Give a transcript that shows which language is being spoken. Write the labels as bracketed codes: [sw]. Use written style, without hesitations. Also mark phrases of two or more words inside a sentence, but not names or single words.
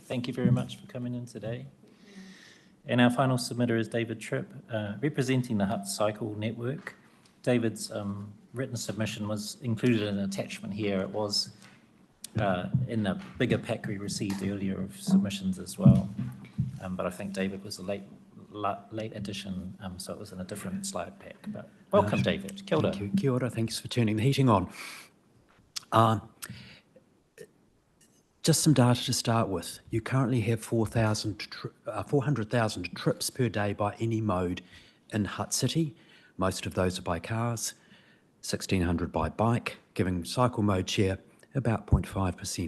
[en] Thank you very much for coming in today. And our final submitter is David Tripp, representing the Hutt Cycle Network. David's written submission was included in an attachment here. It was in the bigger pack we received earlier of submissions as well. But I think David was a late addition, so it was in a different slide pack. But welcome, David. [mi] Kia ora. [en] Thank you. [mi] Kia ora. [en] Thanks for turning the heating on. Just some data to start with. You currently have 400,000 trips per day by any mode in Hutt City. Most of those are by cars, 1,600 by bike, giving cycle mode share about 0.5%.